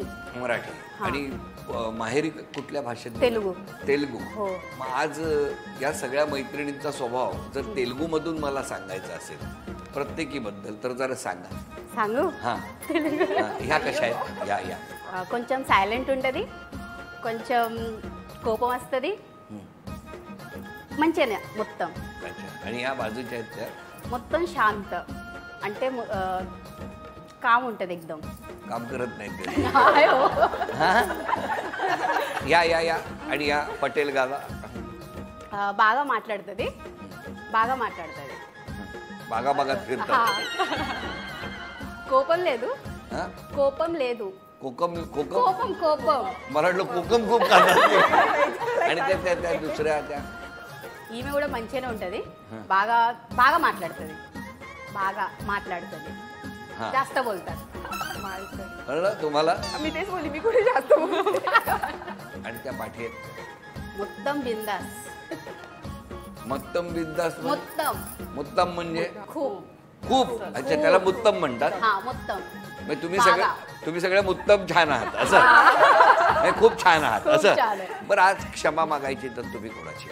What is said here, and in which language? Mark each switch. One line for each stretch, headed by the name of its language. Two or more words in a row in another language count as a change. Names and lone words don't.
Marathi: मराठी. आणि माहेरी कुठल्या भाषेत? तेलुगू. तेलुगू. हो. मग आज या सगळ्या मैत्रिणींचा स्वभाव जर तेलुगू मधून मला सांगायचा असेल प्रत्येकीबद्दल तर जरा सांगा. सांगू? हा, ह्या कशा आहेत? या
Telugu: కొంచెం సైలెంట్ ఉంటుంది, కొంచెం కోపం వస్తుంది, మంచిగానే మొత్తం.
Marathi: अच्छा, आणि ह्या बाजूच्या आहेत त्या?
Telugu: మొత్తం శాంత, అంటే కామ్ ఉంటుంది एकदम.
Marathi: काम करत नाही ते. या या या आणि या पटेल गाला
Telugu: బాగా మాట్లాడుతుంది, బాగా మాట్లాడుతుంది.
Marathi: बागा बागात फिरतात.
Telugu: కోపం లేదు,
Marathi: हा?
Telugu: కోపం లేదు,
Marathi: कोकम कोकम
Telugu: కోపం కోపం.
Marathi: मला वाटलं कोकम खूप खातात. आणि त्या दुसऱ्या त्या
Telugu: ఈమె కూడా మంచిగానే ఉంటుంది, బాగా బాగా మాట్లాడుతుంది, బాగా మాట్లాడుతుంది,
Marathi: हा. जास्त बोलतात. कळलं तुम्हाला? मी तेच बोलली, मी कुठे जास्त बोलते. आणि त्या पाठी आहेत
Telugu: మొత్తం బిందాస్. మొత్తం బిందాస్. మొత్తం
Marathi: मुत्तम म्हणजे खूप. खूप. अच्छा, त्याला मुत्तम म्हणतात.
Telugu: हा, మొత్తం.
Marathi: म्हणजे बागा. तुम्ही सगळे मुत्तम छान आहात असं. नाही, खूप छान आहात खूप असं. छान आहे. बरं, आज क्षमा मागायची तर तुम्ही कोणाची?